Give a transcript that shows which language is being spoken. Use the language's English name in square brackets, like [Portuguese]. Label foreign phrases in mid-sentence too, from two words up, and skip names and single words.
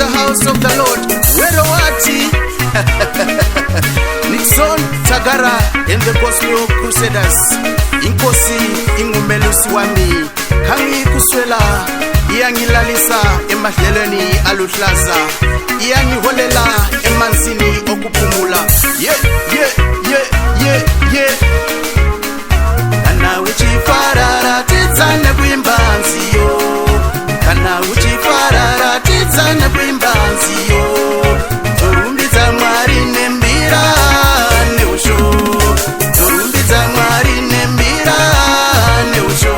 [English] house of the Lord. Werowati Nixon Tagara and the Gospel Crusaders. [North Ndebele] Inkosi ingumelusi wami Kangi kuswela Iyangilalisa emahlelweni aluhlaza. Iyangiholela emanzini okupumula. [English] Yeah, yeah, yeah, yeah, yeah. [Shona] Kana uchifarara tidzane kuimbanziyo. Kana uchifarara tidzane kuimbanziyo. Torumbidza Mwari nembira neusho. Torumbidza Mwari nembira neusho.